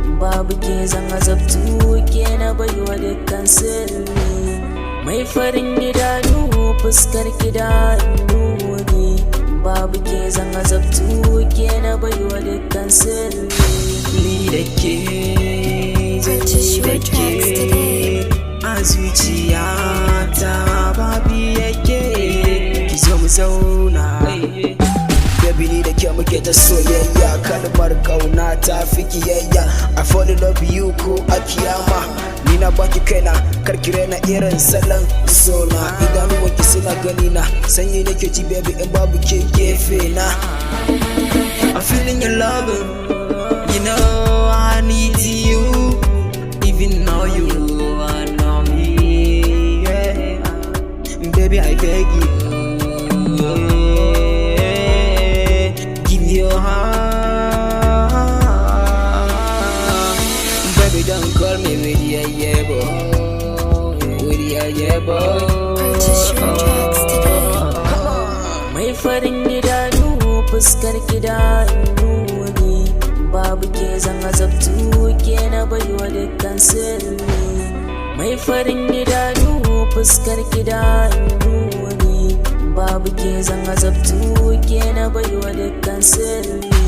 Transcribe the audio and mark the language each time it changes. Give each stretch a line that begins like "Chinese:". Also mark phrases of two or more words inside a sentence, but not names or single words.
Hausa: Babu ke zan azabtu ke na baiwa dukkan sirri. Mai farin idanu fuskar ki da nuri. Babu ke zan azabtu ke na baiwa dukkan sirri. Ni da ke,
English: Purchase your
Hausa: da ke,
English: tracks today.
Hausa: a zuciyata babu yake. Ki zo mu zauna. Baby, ni da ke muke ta soyayya, kalmar kauna ta fi kiyayya.
English: I fall in love with you
Hausa: ko a kiyama. Ni na baki kaina, kar ki raina irin salon sona. Idanuwanki suna gani na, sanyi nake ji baby in babu ke gefe na.
English: I'm feeling your love, you know I need you. Even though you are not me, yeah. Baby, I beg you, yeah. Give me your heart. Baby, don't call me with your yeah, boy. With your yeah, boy. Purchase your tracks today.
Hausa: Mai farin idanu fuskar ki da nuri. Babu ke zan azabtu ke na baiwa dukkan sirri. Mai farin idanu fuskar ki da nuri. Babu ke zan azabtu ke na baiwa dukkan sirri.